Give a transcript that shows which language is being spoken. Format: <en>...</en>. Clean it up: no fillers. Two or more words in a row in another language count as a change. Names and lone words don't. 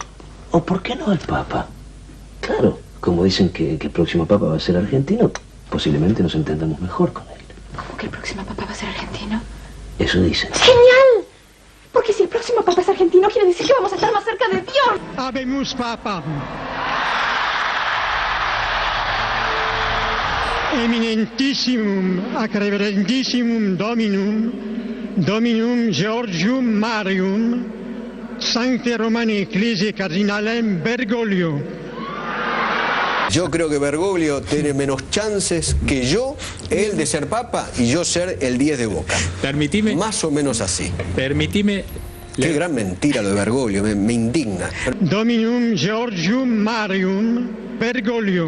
<es>O ¿por qué no el Papa? Claro, como dicen que el próximo Papa va a ser argentino, posiblemente nos entendamos mejor con él. ¿Cómo que el próximo Papa va a ser argentino? Eso dicen. ¡Genial! Porque si el próximo Papa es argentino, quiere decir que vamos a estar más cerca de Dios.</es> <la>Habemus Papam. Eminentissimum ac reverendissimum Dominum Georgium Marium, Sancte Romani Ecclesiae Cardinalem Bergoglio.</la> <es>Yo creo que Bergoglio tiene menos chances que yo, él de ser papa y yo ser el 10 de Boca. Permitime. Más o menos así. Permitime. Qué gran mentira lo de Bergoglio, me indigna.</es> <la>Dominum Georgium Marium Bergoglio.</la>